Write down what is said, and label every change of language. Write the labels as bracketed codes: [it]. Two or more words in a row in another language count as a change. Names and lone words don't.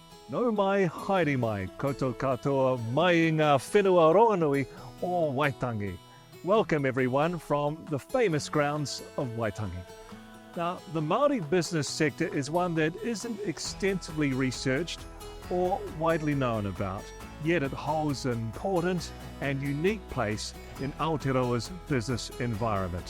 [mi] No mai, haere mai, koutou katoa, mai i ngā whenua ronganui o Waitangi. [en] Welcome everyone from the famous grounds of Waitangi. Now, the Maori business sector is one that isn't extensively researched or widely known about, yet it holds an important and unique place in Aotearoa's business environment.